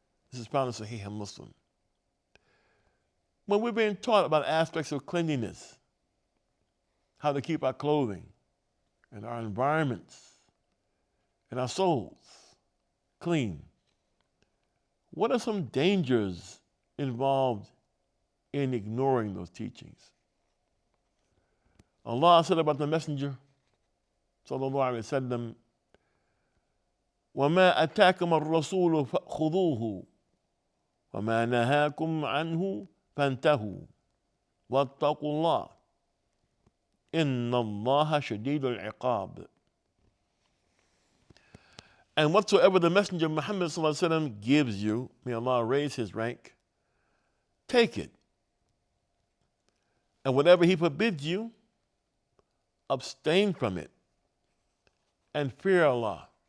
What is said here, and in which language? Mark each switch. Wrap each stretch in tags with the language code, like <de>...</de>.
<en>This is found in Sahih Muslim. When we're being taught about aspects of cleanliness, how to keep our clothing and our environments and our souls clean, what are some dangers involved in ignoring those teachings? Allah said about the Messenger, sallallahu alayhi wa sallam,</en> <ar>وَمَا أَتَاكُمَ الرَّسُولُ فَخُذُوهُ وَمَا نَهَاكُمْ عَنْهُ فَانْتَهُوا وَاتَّقُوا اللَّهَ إِنَّ اللَّهَ شَدِيدُ الْعِقَابِ.</ar> <en>And whatsoever the Messenger Muhammad sallallahu alaihi wasallam gives you, may Allah raise his rank, take it. And whatever he forbids you, abstain from it. And fear Allah.</en>